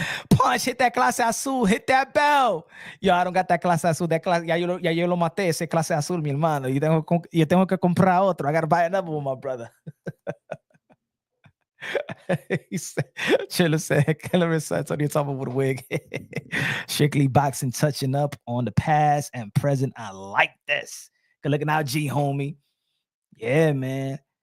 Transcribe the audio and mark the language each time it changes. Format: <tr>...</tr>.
<en>Punch, hit that clase azul, hit that bell. Yo, I don't got that clase azul.</en> <es>That clase, ya yo lo maté, ese clase azul, mi hermano. Yo tengo que comprar otro.</es> <en>I gotta buy another one, my brother. He said, Chiller said, Killer said, on top of the wig. Strictly boxing, touching up on the past and present. I like this. Good looking out, G, homie. Yeah, man.</en>